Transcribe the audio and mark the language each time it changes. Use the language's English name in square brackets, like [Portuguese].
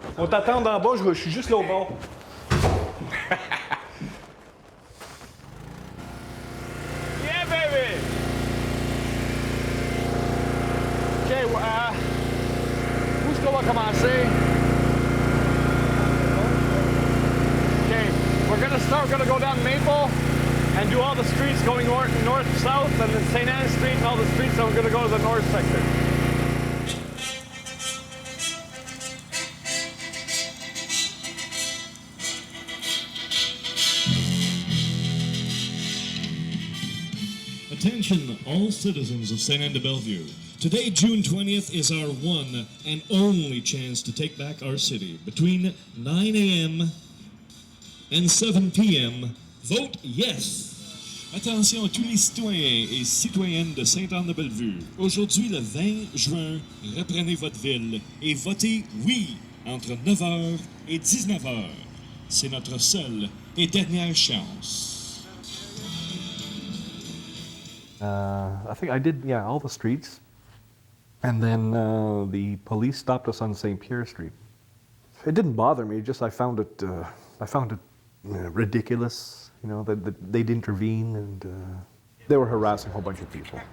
[French] On t'attend en bas, je suis juste là au bord. [English] Yeah, baby! [French] OK, où est-ce qu'on va commencer? [English] We're gonna go down Maple and do all the streets going north, south, and then Sainte-Anne Street and all the streets, and we're gonna go to the north sector. Attention, all citizens of Sainte-Anne-de-Bellevue. Today, June 20th, is our one and only chance to take back our city. Between 9 a.m. and 7 p.m., vote yes! [French] Attention à tous les citoyens et citoyennes de Sainte-Anne-de-Bellevue. Aujourd'hui, le 20 juin, reprenez votre ville et votez oui entre 9h et 19h. C'est notre seule et dernière chance. [English] I think I did, all the streets. And then the police stopped us on St. Pierre Street. It didn't bother me, just I found it ridiculous, that they'd intervene, and they were harassing a whole bunch of people.